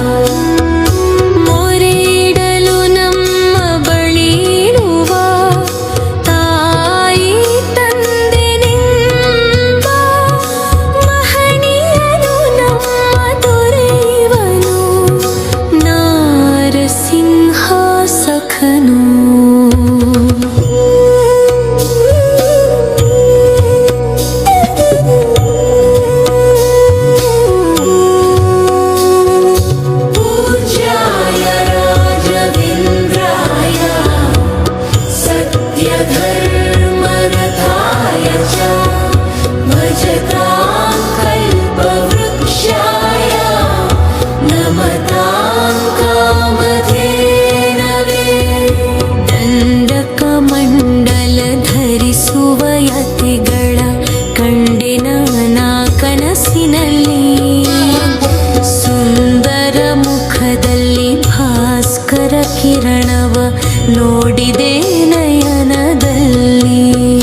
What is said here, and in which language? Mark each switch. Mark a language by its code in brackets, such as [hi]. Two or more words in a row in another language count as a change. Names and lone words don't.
[kn] ಮೊರೆಯಿಡಲು ನಮ್ಮ ಬಳಿರುವ ತಾಯಿ ತಂದೆನೆಂಬ, ಮಹನೀಯನು ನಮ್ಮ ದೊರೆಯುವನು ನಾರಸಿಂಹ ಸಖನು. [sa] पूज्याय राघवेन्द्राय सत्यधर्मरथाय च भजतां कल्पवृक्षाय नमतां कामधेनवे. [kn] ದಂಡಕ ಮಂಡಲ ಧರಿಸುವ ಯತಿಗಳ ಕಂಡೆನ ನಾ ಕನಸಿನಲ್ಲಿ, ಸುಂದರ ಮುಖದಲ್ಲಿ ಭಾಸ್ಕರ ಕಿರಣವ ನೋಡಿದೆ ನಯನದಲ್ಲಿ.